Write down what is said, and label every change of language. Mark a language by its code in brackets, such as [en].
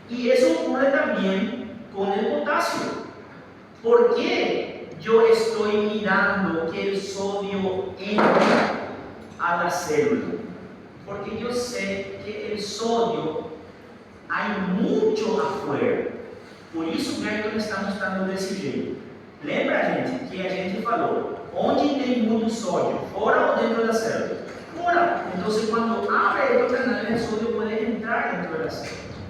[es] Y eso ocurre también con el potasio. ¿Por qué yo estoy mirando que el sodio entra a la célula? Porque yo sé que el sodio hay mucho afuera. [pt] Por isso Bergman está mostrando desse jeito. Lembra, gente, que a gente falou? Onde tem muito sódio? Fora ou dentro da célula? Fora. [es] Entonces cuando abre el canal, el sodio puede entrar dentro de la célula.